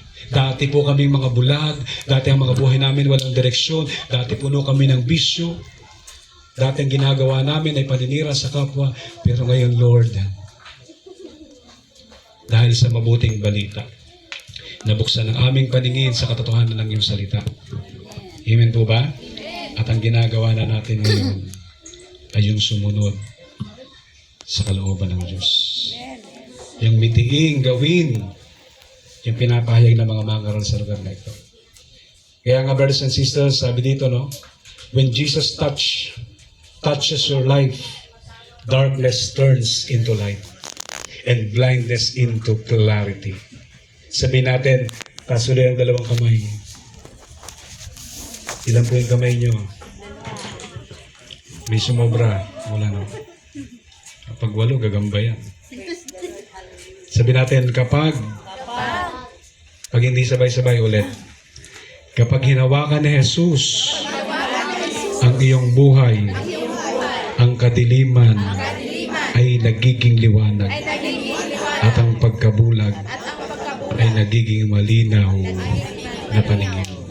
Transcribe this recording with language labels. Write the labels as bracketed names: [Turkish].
[Filipino] Dati po kami mga bulag, dati ang mga buhay namin walang direksyon, dati puno kami ng bisyo, dati ang ginagawa namin ay paninira sa kapwa, pero ngayon, Lord, dahil sa mabuting balita, nabuksan ang aming paningin sa katotohanan ng iyong salita. Amen po ba? At ang ginagawa na natin ngayon ay yung sumunod sa kalooban ng Diyos. Yung mitiing gawin, yung pinapahayag ng mga mangaral sa lugar na ito. Kaya nga, [English] brothers and sisters, [Filipino] sabi dito, no, [English] when Jesus touches your life, darkness turns into light and blindness into clarity. [Filipino] Sabihin natin, tasuloy ang dalawang kamay. Ilan po yung kamay nyo? May sumobra. Wala na. Kapag walo, gagamba yan. Sabihin natin, kapag hindi sabay-sabay ulit, kapag hinawakan ni Jesus ang iyong buhay, ang kadiliman ay nagiging liwanag at ang pagkabulag ay nagiging malinaw na paningin.